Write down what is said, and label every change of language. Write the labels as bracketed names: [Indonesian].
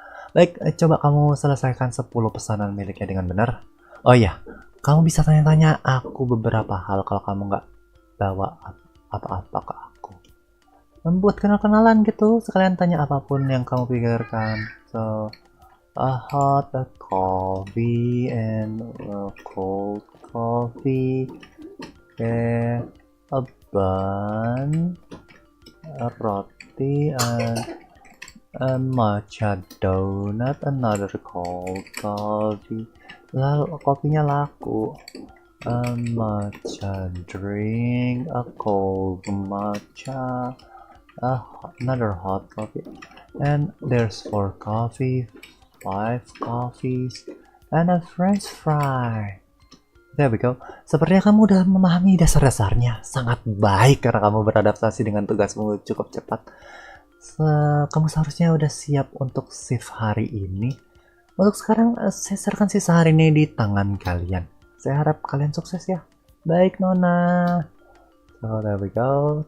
[Indonesian] Baik, coba kamu selesaikan 10 pesanan miliknya dengan benar. Oh iya, kamu bisa tanya-tanya aku beberapa hal kalau kamu nggak bawa apa-apa ke aku. Membuat kenal-kenalan gitu, sekalian tanya apapun yang kamu pikirkan. So, [English] a hot coffee and a cold coffee, a bun, a roti, and a matcha donut, another cold coffee. [Indonesian] Lalu kopinya laku. [English] A matcha drink, a cold matcha, another hot coffee, and there's 4 coffee, 5 coffees, and a french fry. There we go. [Indonesian] Sepertinya kamu udah memahami dasar-dasarnya. Sangat baik karena kamu beradaptasi dengan tugasmu cukup cepat. Kamu seharusnya udah siap untuk shift hari ini. Untuk sekarang, saya serahkan sisa hari ini di tangan kalian. Saya harap kalian sukses ya. Baik, Nona. [English] So, there we go.